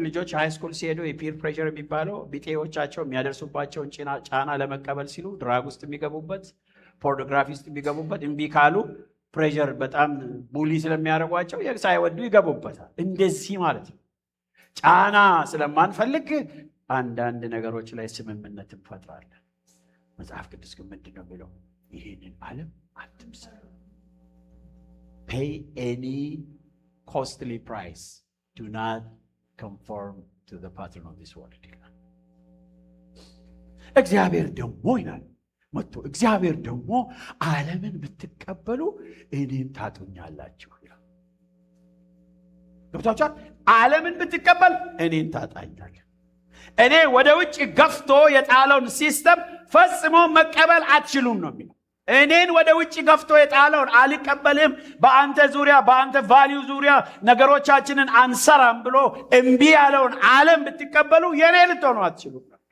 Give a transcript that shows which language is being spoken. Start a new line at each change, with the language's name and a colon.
Amharic: ልጆች ሃይ ስኩል ሲሄዱ የፒር ፕሬሸር የሚባለው ቢጤዎቻቸው የሚያደርሱባቸውን ጫና ለመቀበል ሲሉ ድራግ ውስጥ የሚገቡበት፣ ፖርኖግራፊ ውስጥ የሚገቡበት፣ እምቢ ካሉ ፕሬሸር በጣም ቡሊ ስለሚያደርጓቸው ሳይወዱ ይገቡበታል። እንደዚህ ማለት ነው። ጫና ስለማንፈልግ አንዳንድ ነገሮች ላይ ስምምነት እንፈጥራለን። መጽሐፍ ቅዱስ ግን ምንድን ነው የሚለው? ይህንን ዓለም አትምሰሉ።
English: Pay any costly price. Do not conform to the pattern of this world.
Amharic: እግዚአብሔር ደግሞ ይላል መጥቶ እግዚአብሔር ደግሞ ዓለምን ብትቀበሉ እኔን ታጡኛላችሁ ይላል። ገብታችኋል? ዓለምን ብትቀበል እኔን ታጣኛለህ። እኔ ወደ ውጭ ገፍቶ የጣለውን ሲስተም ፈጽሞ መቀበል አትችሉም ነው የሚለው። እኔን ወደ ውጭ ገፍቶ የጣለውን አልቀበልም፣ በአንተ ዙሪያ በአንተ ቫልዩ ዙሪያ ነገሮቻችንን አንሰራም ብሎ እምቢ ያለውን ዓለም ብትቀበሉ የኔ ልትሆኑ አትችሉም።